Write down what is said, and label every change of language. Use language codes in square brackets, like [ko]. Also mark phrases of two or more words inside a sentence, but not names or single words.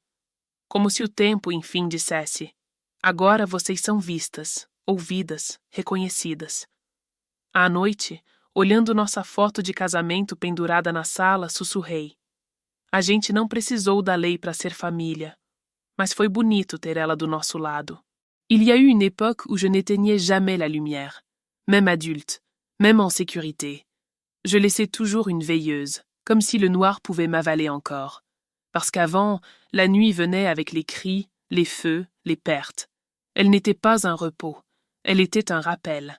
[pt] Como se o tempo, enfim, dissesse: agora vocês são vistas, ouvidas, reconhecidas. À noite, olhando nossa foto de casamento pendurada na sala, sussurrei. A gente não precisou da lei para ser família, mas foi bonito ter ela do nosso lado. [fr] Il y a eu une époque où je n'éteignais jamais la lumière, même adulte, même en sécurité. Je laissais toujours une veilleuse, comme si le noir pouvait m'avaler encore. Parce qu'avant, la nuit venait avec les cris, les feux, les pertes. Elle n'était pas un repos, elle était un rappel.